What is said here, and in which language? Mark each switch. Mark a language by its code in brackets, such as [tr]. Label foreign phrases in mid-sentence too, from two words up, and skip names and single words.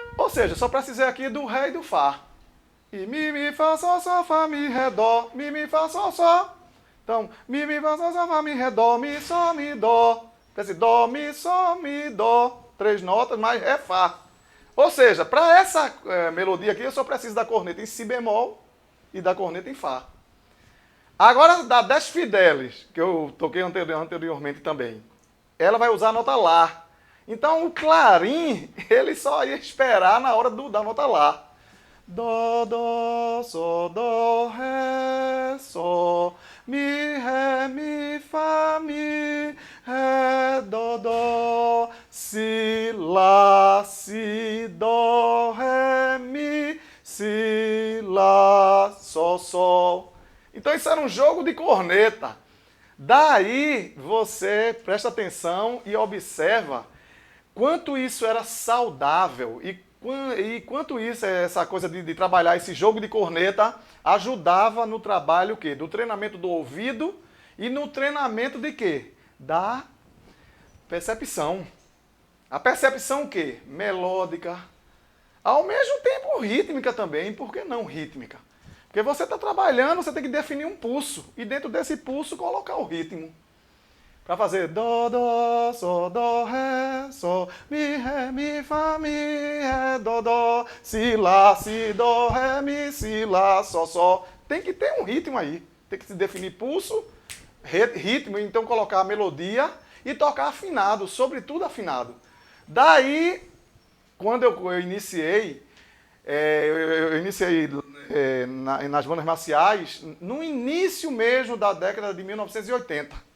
[pt] seja, só precisei aqui do Ré e do Fá. E mi, fá, fá, mi, ré, dó, mi, fá, sol. Então, mi, fá, sol, fá, mi, ré, dó, mi, sol, mi, dó. Pense, dó, mi, sol, mi, dó. 3 notas, mais ré, fá. Ou seja, para essa melodia aqui, eu só preciso da corneta em si bemol e da corneta em fá. Agora, da 10 fideles, que eu toquei anteriormente também, ela vai usar a nota lá. Então, o clarim, ele só ia esperar na hora da nota lá. Dó, dó, sol, dó, ré, sol, mi, ré, mi, fá, mi, ré, dó, dó, si, lá, si, dó, ré, mi, si, lá, sol, sol. Então isso era um jogo de corneta. Daí você presta atenção e observa quanto isso era saudável e quanto isso, essa coisa de trabalhar esse jogo de corneta, ajudava no trabalho o quê? Do treinamento do ouvido e no treinamento de quê? Da percepção. A percepção o quê? Melódica. Ao mesmo tempo rítmica também, por que não rítmica? Porque você está trabalhando, você tem que definir um pulso e dentro desse pulso colocar o ritmo. Para fazer dó, dó, sol, dó, ré, sol, mi, fá, mi, ré, dó, dó, si, dó, ré, mi, si, lá, sol, sol. Tem que ter um ritmo aí. Tem que se definir pulso, ritmo, então colocar a melodia e tocar afinado, sobretudo afinado. Daí, quando eu iniciei, nas bandas marciais, no início mesmo da década de 1980.